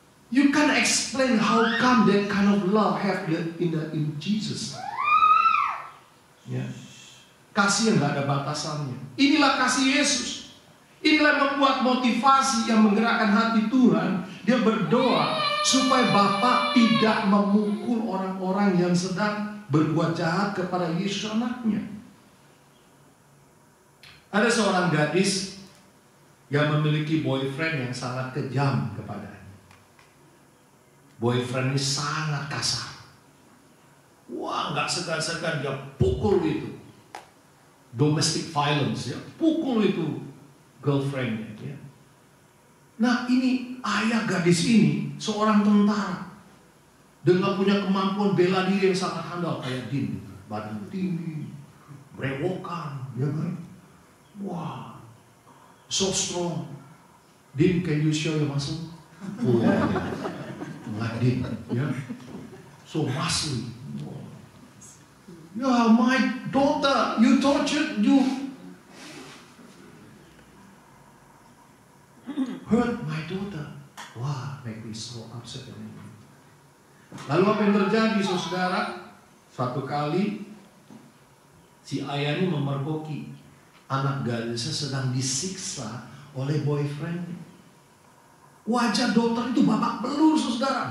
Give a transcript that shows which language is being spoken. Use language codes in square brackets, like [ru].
[en] You can't explain how come that kind of love have in Jesus. Ya. [id] Kasih yang nggak ada batasannya. Inilah kasih Yesus. Inilah yang membuat motivasi yang menggerakkan hati Tuhan. Dia berdoa supaya Bapa tidak memukul orang-orang yang sedang berbuat jahat kepada Yesus anaknya. Ada seorang gadis yang memiliki boyfriend yang sangat kejam kepadanya. Boyfriend ini sangat kasar. Wah, nggak segan-segan dia pukul itu. [en] Domestic violence, [id] ya, pukul itu girlfriendnya. Ya. Nah, ini ayah gadis ini seorang tentara dengan punya kemampuan bela diri yang sangat handal kayak Din, badan tinggi, brewokan, ya kan? [en] Wah, so strong. Din, can you show your muscle? [id] Nggak Din, ya, [en] so muscly. Yeah, my daughter, you tortured, you hurt my daughter. Wah, make me so upset. [id] Lalu apa yang terjadi, saudara? Suatu kali si ayah ini memergoki anak gadisnya sedang disiksa oleh boyfriend. Wajah dokter itu babak belur, saudara.